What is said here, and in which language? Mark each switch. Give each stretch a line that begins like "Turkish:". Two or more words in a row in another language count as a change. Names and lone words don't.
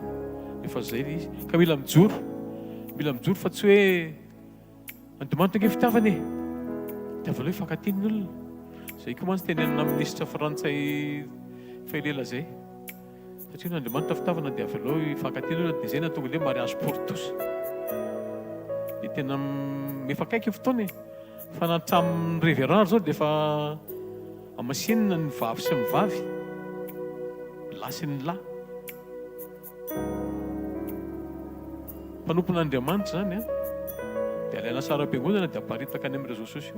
Malagasy: Efa zay le izy. Ka mila mijoro fa tsy hoe Andriamanitra nge fitiavany e. Fitiavana hoe fankatiany ny olona. Zay koa mantsy tenenina ministra frantsay fahelela zay. Satria n'Andriamanitra fitiavana dia avy aleo hifankatiany olona, dia zay na tonga le
French: mariage pour tous.
Malagasy: Dia tena efa kaiky fotoana e. Fa natramin'ny révérend zao dia efa amasinina ny vavy sy ny vavy, lahy sy ny lahy. Mpanompon'Andriamanitra zany a, dia alaina sara am-piangonana dia aparitaka any amin'ny
French: réseaux sociaux.